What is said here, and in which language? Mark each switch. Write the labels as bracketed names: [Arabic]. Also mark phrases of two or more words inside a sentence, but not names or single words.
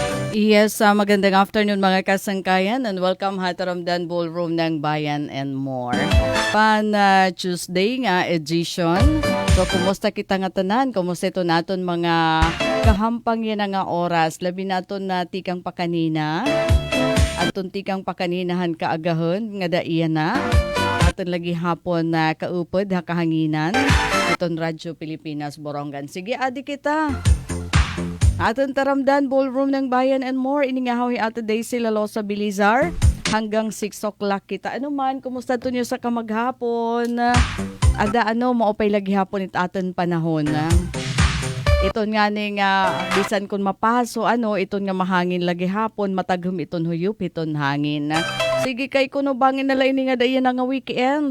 [Waray] Yes, magandang afternoon mga kasangkayan [English] and welcome [Waray] ha Taramdan Ballroom ng Bayan and More. Tuesday nga edition. So kumusta kita nga tanan? Kumusta ito naton mga kahampang yan nga oras? Labi naton na tikang pakanina. Aton tikang pakaninahan kaagahon nga daiyan na. Aton lagi hapon na kaupod ha kahanginan. Aton Radyo Pilipinas Borongan. Sige adi kita. Aton Taramdan Ballroom ng Bayan and More. Iningahawi ato Daisy Lalosa Bilizar. Hanggang 6 o'clock kita. Ano man, kumusta to nyo sa kamaghapon? Ada maupay lagi hapon it aton panahon. Iton nga ning bisan kun mapaso, iton nga mahangin lagi hapon, matagom iton huyup, iton hangin. Sige kay kuno bangin na lain nga dayan nga weekend.